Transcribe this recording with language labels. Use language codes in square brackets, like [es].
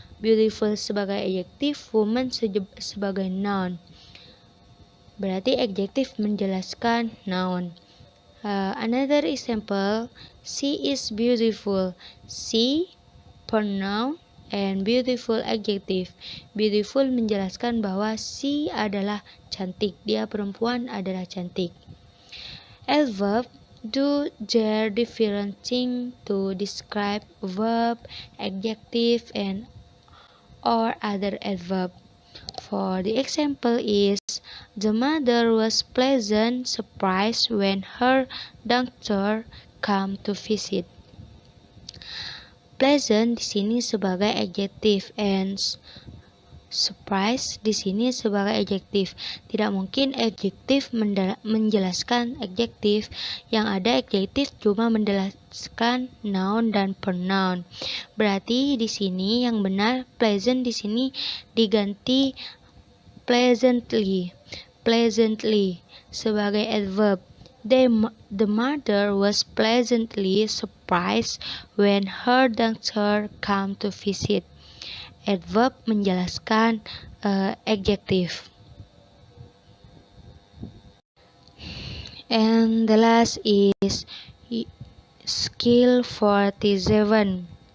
[id] Beautiful sebagai adjektif, woman sebagai noun. Berarti adjektif menjelaskan noun. [en] Another example, she is beautiful. She pronoun and beautiful adjective. [id] Beautiful menjelaskan bahwa she adalah cantik. Dia perempuan adalah cantik. [en] Adverb do their different thing to describe verb, adjective, and or other adverb. For the example is, the mother was pleasant surprised when her doctor came to visit. [id] Pleasant di sini sebagai adjektif and surprise di sini sebagai adjektif. Tidak mungkin adjektif menjelaskan adjektif. Yang ada adjektif cuma menjelaskan noun dan pronoun. Berarti di sini yang benar pleasant di sini diganti pleasantly. [en] Pleasantly [id] sebagai [en] adverb. The mother was pleasantly surprised when her daughter came to visit. Adverb [id] menjelaskan [en] adjective. And the last is skill 47.